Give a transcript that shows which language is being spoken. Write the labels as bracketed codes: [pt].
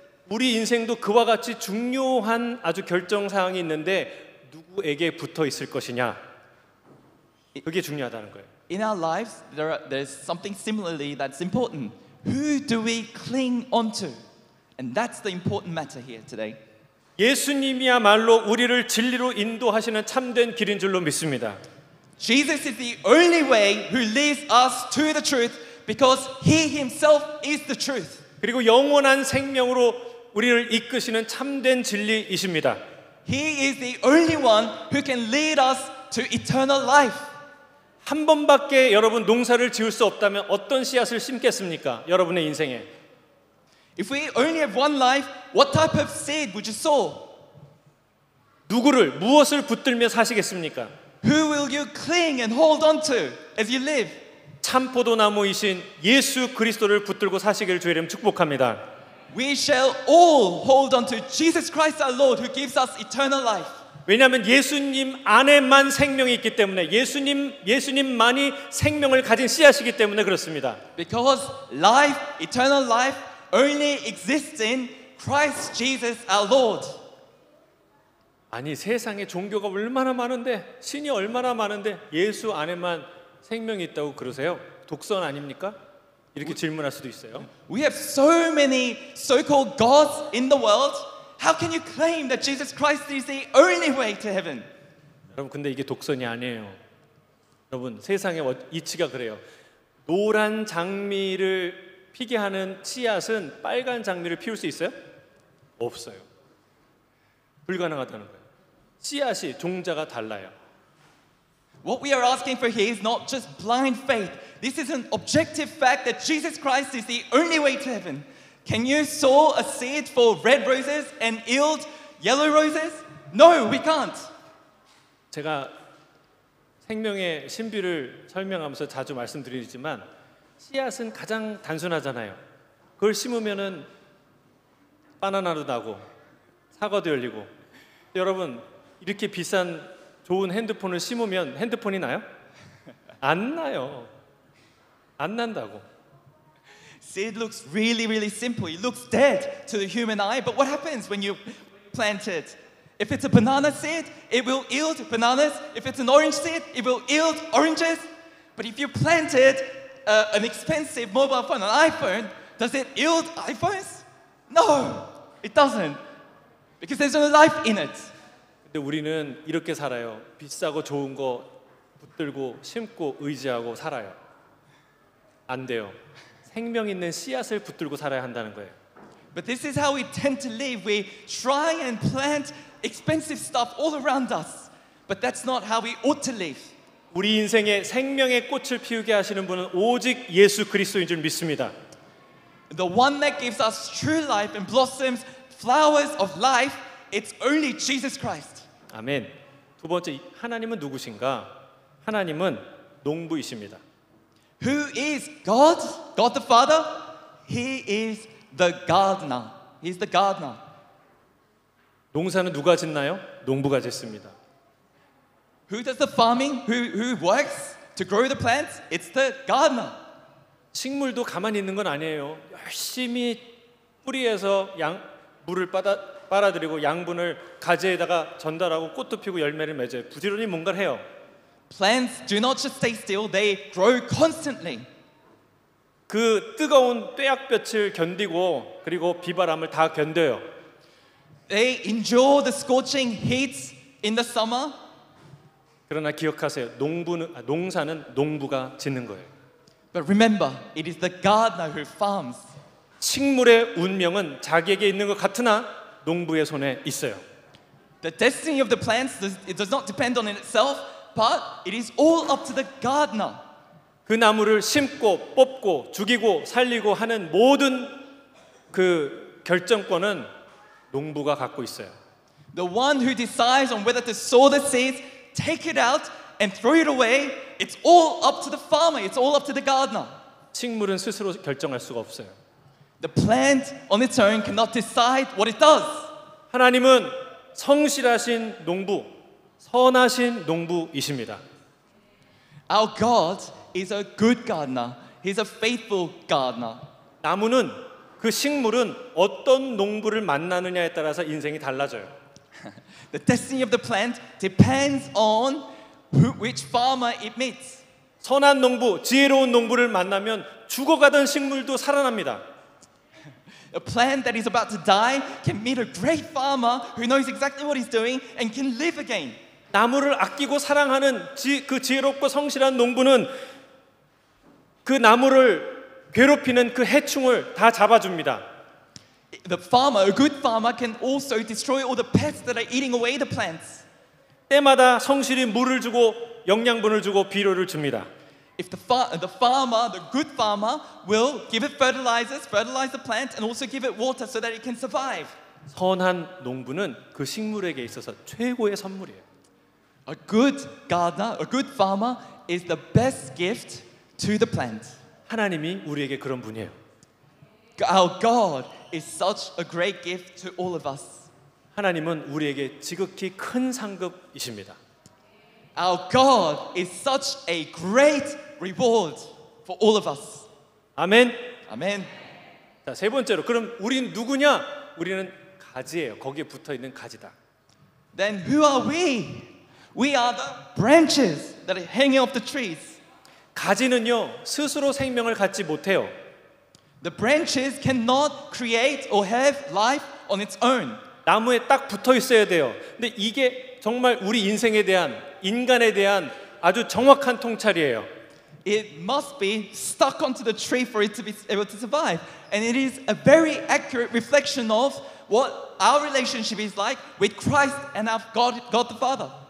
[ko] 우리 인생도 그와 같이 중요한 아주 결정사항이 있는데 누구에게 붙어 있을 것이냐. 그게 중요하다는 거예요. [en] In our lives, there's something similarly that's important. Who do we cling onto? And that's the important matter here today. [ko] 예수님이야말로 우리를 진리로 인도하시는 참된 길인 줄로 믿습니다. [en] Jesus is the only way who leads us to the truth because he himself is the truth. [ko] 그리고 영원한 생명으로 우리를 이끄시는 참된 진리이십니다. [en] He is the only one who can lead us to eternal life. [ko] 한 번밖에 여러분 농사를 지을 수 없다면 어떤 씨앗을 심겠습니까? 여러분의 인생에. [en] If we only have one life, what type of seed would you sow? [ko] 누구를 무엇을 붙들며 사시겠습니까? [en] Who will you cling and hold on to as you live? [ko] 참 포도나무이신 예수 그리스도를 붙들고 사시기를 주의 이름 축복합니다. [en] We shall all hold on to Jesus Christ our Lord who gives us eternal life. [ko] 왜냐하면 예수님 안에만 생명이 있기 때문에 예수님만이 생명을 가진 씨앗이기 때문에 그렇습니다. [en] Because life, eternal life, only exists in Christ Jesus our Lord. [ko] 아니 세상에 종교가 얼마나 많은데 신이 얼마나 많은데 예수 안에만 생명이 있다고 그러세요? 독선 아닙니까? 이렇게 질문할 수도 있어요. [en] We have so many so-called gods in the world. How can you claim that Jesus Christ is the only way to heaven? [ko] 여러분 근데 이게 독선이 아니에요. 여러분 세상의 이치가 그래요. 노란 장미를 피게 하는 씨앗은 빨간 장미를 피울 수 있어요? 없어요. 불가능하다는 거예요. 씨앗이 종자가 달라요. [en] What we are asking for here is not just blind faith. This is an objective fact that Jesus Christ is the only way to heaven. Can you sow a seed for red roses and yield yellow roses? No, we can't. [ko] 제가 생명의 신비를 설명하면서 자주 말씀드리지만 씨앗은 가장 단순하잖아요. 그걸 심으면은 바나나도 나고 사과도 열리고. 여러분 이렇게 비싼 좋은 핸드폰을 심으면 핸드폰이 나요? 안 나요. 안 난다고. [en] Seed looks really, really simple. It looks dead to the human eye. But what happens when you plant it? If it's a banana seed, it will yield bananas. If it's an orange seed, it will yield oranges. But if you planted an expensive mobile phone, an iPhone, does it yield iPhones? No, it doesn't. Because there's no life in it. [ko] 근데 우리는 이렇게 살아요. 비싸고 좋은 거 붙들고 심고 의지하고 살아요. 안 돼요. 생명 있는 씨앗을 붙들고 살아야 한다는 거예요. [en] But this is how we tend to live. We try and plant expensive stuff all around us. But that's not how we ought to live. [ko] 우리 인생에 생명의 꽃을 피우게 하시는 분은 오직 예수 그리스도인 줄 믿습니다. [en] The one that gives us true life and blossoms flowers of life, it's only Jesus Christ. [ko] 아멘. 두 번째, 하나님은 누구신가? 하나님은 농부이십니다. [en] Who is God? God the Father? He is the gardener. He's the gardener. [ko] 농사는 누가 짓나요? 농부가 짓습니다. [en] Who does the farming? Who works to grow the plants? It's the gardener. [ko] 식물도 가만히 있는 건 아니에요. 열심히 뿌리에서 물을 빨아들이고 양분을 가지에다가 전달하고 꽃도 피고 열매를 맺어요. 부지런히 뭔가를 해요. [en] Plants do not just stay still, they grow constantly. [ko] 그 뜨거운 뙤약볕을 견디고 그리고 비바람을 다 견뎌요. [en] They endure the scorching heat in the summer. [ko] 그러나 기억하세요. 농사는 농부가 짓는 거예요. [en] But remember, it is the gardener who farms. [ko] 식물의 운명은 자기에게 있는 것 같으나 농부의 손에 있어요. [en] The destiny of the plants it does not depend on it itself, but it is all up to the gardener. [ko] 그 나무를 심고 뽑고 죽이고 살리고 하는 모든 그 결정권은 농부가 갖고 있어요. [en] The one who decides on whether to sow the seeds, take it out, and throw it away, it's all up to the farmer. It's all up to the gardener. [ko] 식물은 스스로 결정할 수가 없어요. [en] The plant on its own cannot decide what it does. [ko] 하나님은 성실하신 농부, 선하신 농부이십니다. [en] Our God is a good gardener. He's a faithful gardener. [ko] 나무는 그 식물은 어떤 농부를 만나느냐에 따라서 인생이 달라져요. [en] The destiny of the plant depends on which farmer it meets. [ko] 선한 농부, 지혜로운 농부를 만나면 죽어가던 식물도 살아납니다. [en] A plant that is about to die can meet a great farmer who knows exactly what he's doing and can live again. [ko] 나무를 아끼고 사랑하는 그 지혜롭고 성실한 농부는 그 나무를 괴롭히는 그 해충을 다 잡아줍니다. [en] The farmer, a good farmer, can also destroy all the pests that are eating away the plants. [ko] 때마다 성실히 물을 주고 영양분을 주고 비료를 줍니다. [en] If the farmer, the good farmer, will give it fertilize the plant, and also give it water so that it can survive. [ko] 선한 농부는 그 식물에게 있어서 최고의 선물이에요. [en] A good gardener, a good farmer, is the best gift to the plant. [ko] 하나님이 우리에게 그런 분이에요. [en] Our God is such a great gift to all of us. [ko] 하나님은 우리에게 지극히 큰 상급이십니다. [en] Our God is such a great reward for all of us. [ko] 아멘. [en] Amen. [ko] 자, 세 번째로 그럼 우린 누구냐? 우리는 가지예요. 거기에 붙어 있는 가지다. [en] Then who are we? We are the branches that are hanging off the trees. [ko] 가지는요 스스로 생명을 갖지 못해요. [en] The branches cannot create or have life on its own. [ko] 나무에 딱 붙어 있어야 돼요. 근데 이게 정말 우리 인생에 대한 인간에 대한 아주 정확한 통찰이에요. [en] It must be stuck onto the tree for it to be able to survive. And it is a very accurate reflection of what our relationship is like with Christ and our God the Father.